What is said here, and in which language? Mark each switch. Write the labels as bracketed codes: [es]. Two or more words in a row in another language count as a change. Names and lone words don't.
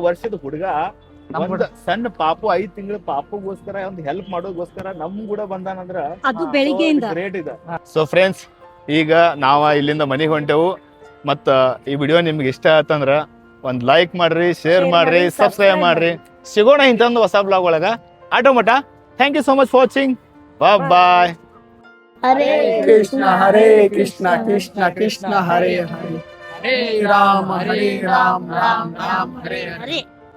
[kn] ವರ್ಷದ ಹುಡುಗ, ಒಂದ್ ಸಣ್ಣ ಪಾಪು 5 ತಿಂಗಳ ಪಾಪುಗೋಸ್ಕರ ಒಂದು ಹೆಲ್ಪ್ ಮಾಡೋಗೋಸ್ಕರ ನಮ್ ಕೂಡ ಬಂದಾನಂದ್ರ ಅದು ಬೆಳಿಗ್ಗೆಯಿಂದ ಗ್ರೇಟ್ ಇದೆ. [en] so friends, [kn] ಈಗ ನಾವ ಇಲ್ಲಿಂದ ಮನೆಗೆ ಹೊಂಟೆವು. ಮತ್ತ ಈ ವಿಡಿಯೋ ನಿಮ್ಗೆ ಇಷ್ಟ ಆತಂದ್ರ ಒಂದ್ ಲೈಕ್ ಮಾಡ್ರಿ, ಶೇರ್ ಮಾಡ್ರಿ, ಸಬ್ಸ್ಕ್ರೈಬ್ ಮಾಡ್ರಿ. ಸಿಗೋಣ ಇಂತೊಂದು ಹೊಸ ಬ್ಲಾಗ್ ಒಳಗ. ಆಟೋ ಮಟ. [en] Thank you so much for watching. Bye. [sa] ಹರೇ ಹರೇ ಕೃಷ್ಣ ಕೃಷ್ಣ ಕೃಷ್ಣ ಹರೇ ಹರೇ ಹರೇ ರಾಮ ರಾಮ ರಾಮ ಹರೇ ಹರೇ ಹರೇ